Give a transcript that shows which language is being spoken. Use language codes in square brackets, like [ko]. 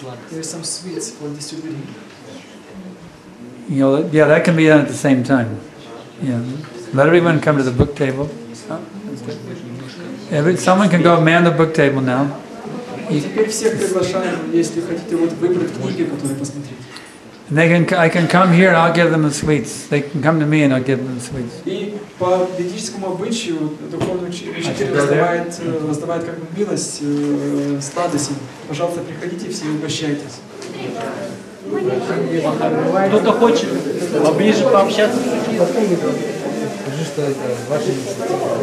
[en] There are some sweets for distributing. Yeah, that can be done at the same time. Yeah, let everyone come to the book table. Someone can go man the book table now. [ru] Теперь всех приглашаем, если хотите выбрать книги, которые посмотреть. [en] And I can come here and I'll give them the sweets. They can come to me and I'll give them the sweets. [ru] И по ведическому обычаю духовный учитель раздавает как бы милость, сладости. Пожалуйста, приходите все и угощайтесь. Кто-то хочет поближе пообщаться. Скажи, что это ваша инициатива.